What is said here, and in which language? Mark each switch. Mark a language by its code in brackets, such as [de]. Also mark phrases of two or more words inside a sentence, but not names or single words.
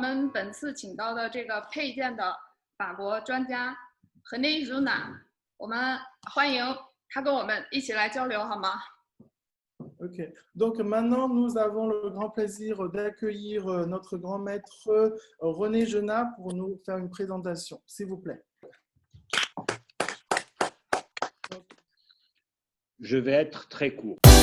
[zh] 本次请到的这个配件的法国专家René Jonas，我们欢迎他跟我们一起来交流，好吗？ [fr] Ok, donc maintenant nous avons le grand plaisir d'accueillir notre grand maître René Jonas pour nous faire une présentation, s'il vous plaît. Je vais être très court.